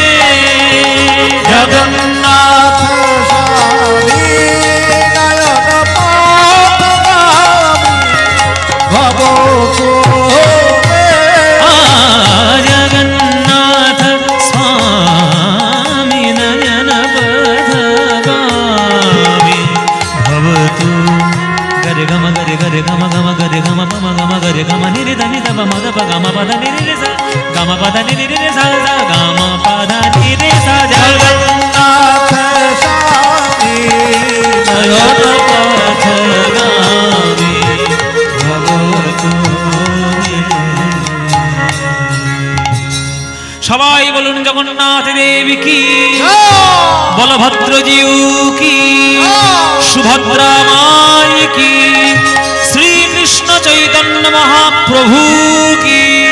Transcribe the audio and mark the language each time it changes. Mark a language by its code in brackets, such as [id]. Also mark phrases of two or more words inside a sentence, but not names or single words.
[sa] जगन्नाथ स्वामी नयन पथगामी भवतु मे जगन्नाथ स्वामी नयन पथगामी भवतु गरे गम गरे गरे गम गम गरे गम गम गम गरे गम निरे ध निध प मद प गम पद निरे रे सा गम पद निरे रे सा सा गम पद निरे सा जगन्नाथ स्वामी नयन पथगामी भवतु मे। [bn] সবাই বলুন জগন্নাথ দেবী কি, বলভদ্রজিউ কি, সুভদ্রা মাই কি, শ্রীকৃষ্ণ চৈতন্য মহাপ্রভু কি।